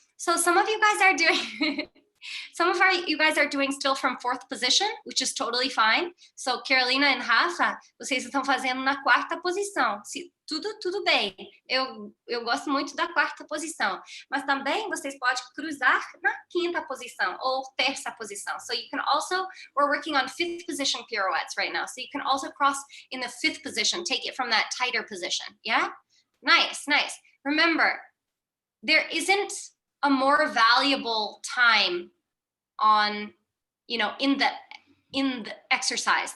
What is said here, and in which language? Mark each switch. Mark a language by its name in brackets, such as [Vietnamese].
[English] So some of you guys are doing, you guys are doing still from fourth position, which is totally fine. [Portuguese] So Carolina and Rafa, vocês estão fazendo na quarta posição. Tudo bem. Eu gosto muito da quarta posição. Mas também vocês podem cruzar na quinta posição ou terça posição. [English] So you can also, we're working on fifth position pirouettes right now. So you can also cross in the fifth position, take it from that tighter position. Yeah? Nice, nice. Remember, there isn't a more valuable time on, in the exercise.